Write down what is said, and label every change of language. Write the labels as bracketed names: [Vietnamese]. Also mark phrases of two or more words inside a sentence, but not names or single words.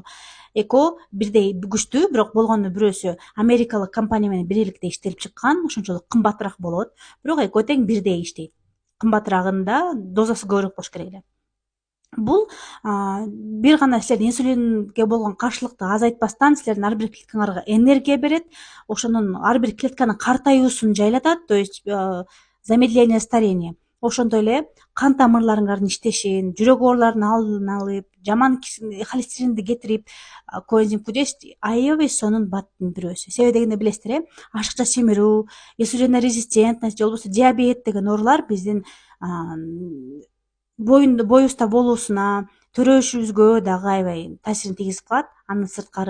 [Kyrgyz] Экөө бирдей күчтүү, бирок болгону бирөөсү америкалык компания менен бирликте иштелип чыккан, ошончолук кымбатыраак болот. Бирок экөө тең бирдей иштейт. Кымбатыраагында дозасы көбүрөөк болуш керек эле. Бул бир гана силердин инсулинге болгон каршылыкты азайтпастан силердин ар бир клеткаңарга энергия берет, ошонун ар бир клетканын картаюусун жайлатат, [Russian] то есть замедление старения. [Kyrgyz] Ошондой эле кан тамырларыңардын иштешин, жүрөк ооруларынын алдын алып, жаман холестеринди кетирип, коэнзим Q10 аябай сонун баттын бирөөсү. Себеби дегенде билесиздер, ашыкча семирүү, инсулинорезистентность же болбосо диабет деген оорулар биздин боюбузда болуусуна, төрөшүбүзгө дагы аябай таасирин тийгизип калат.